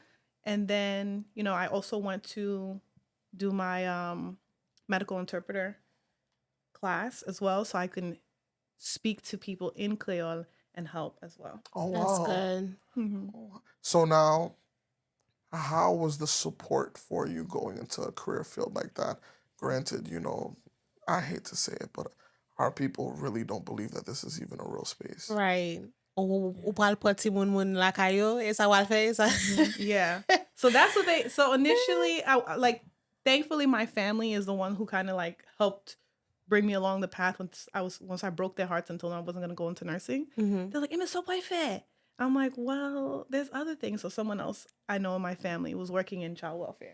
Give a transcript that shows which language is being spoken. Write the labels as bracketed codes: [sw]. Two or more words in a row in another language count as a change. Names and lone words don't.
[en] And then, I also went to do my medical interpreter class as well, so I can speak to people in Creole and help as well. Oh, wow. That's good. So now, how was the support for you going into a career field like that? Granted, I hate to say it, but our people really don't believe that this is even a real space. Right. [ht] Ou pral poti moun la kayo, e sa wal fe, sa. [en] Yeah. So that's what so initially, thankfully my family is the one who kind of like helped bring me along the path once I broke their hearts and told them I wasn't going to go into nursing. They're like, so fair. I'm like, well, there's other things. So someone else I know in my family was working in child welfare.